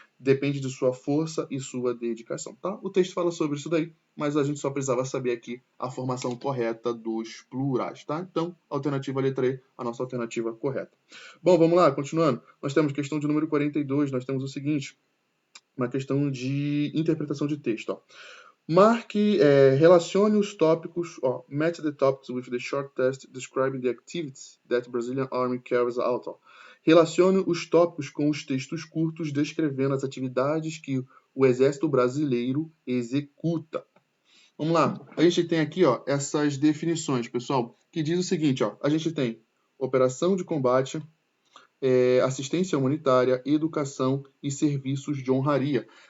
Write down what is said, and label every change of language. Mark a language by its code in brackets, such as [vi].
[pt] depende de sua força e sua dedicação, tá? O texto fala sobre isso daí, mas a gente só precisava saber aqui a formação correta dos plurais, tá? Então, alternativa letra E, a nossa alternativa correta. Bom, vamos lá, continuando. Nós temos questão de número 42, nós temos o seguinte, uma questão de interpretação de texto, ó. Marque, relacione os tópicos, [en] match the topics with the short test describing the activities that Brazilian Army carries out. [pt] Relacione os tópicos com os textos curtos descrevendo as atividades que o Exército Brasileiro executa. Vamos lá, a gente tem aqui essas definições, pessoal, que diz o seguinte, a gente tem operação de combate, assistência humanitária, educação e serviços de honraria.